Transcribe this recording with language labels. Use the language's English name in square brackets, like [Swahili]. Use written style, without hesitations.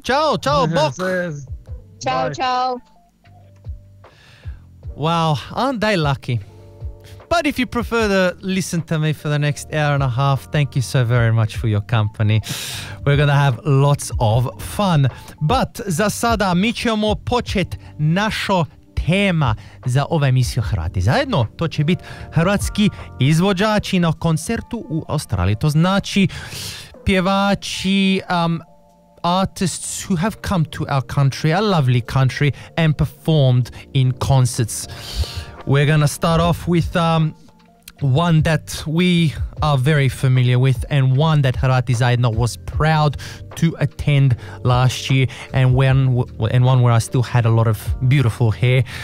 [Italian] Ciao, ciao, [Croatian] Bok. [Italian] Ciao, ciao. [English] Wow, aren't they lucky? But if you prefer to listen to me for the next hour and a half, thank you so very much for your company. We're going to have lots of fun. But [Croatian] za sada mi ćemo počet našo tema za ovu emisiju Hrvati zajedno. To će biti hrvatski izvođači na koncertu u Australiji. To znači pjevači, [English] artists who have come to our country, our lovely country, and performed in concerts. We're going to start off with one that we are very familiar with and one that Hrvati Zajedno was proud to attend last year and one where I still had a lot of beautiful hair.